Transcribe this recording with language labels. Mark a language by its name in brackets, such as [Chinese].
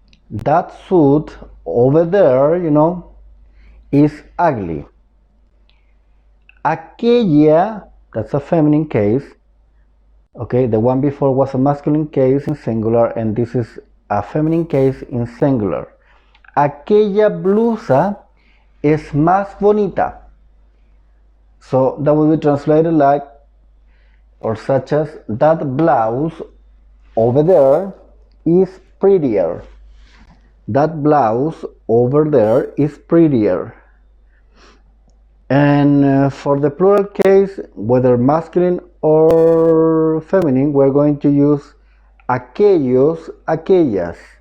[English] That suit over there, is ugly. Aquella, that's a feminine case. Okay, the one before was a masculine case in singular, and this is a feminine case in singular. [Spanish] Aquella blusa es más bonita. [English] So that will be translated like, or such as, that blouse over there is prettier. That blouse over there is prettier. And for the plural case, whether masculine or feminine, we're going to use aquellos, aquellas.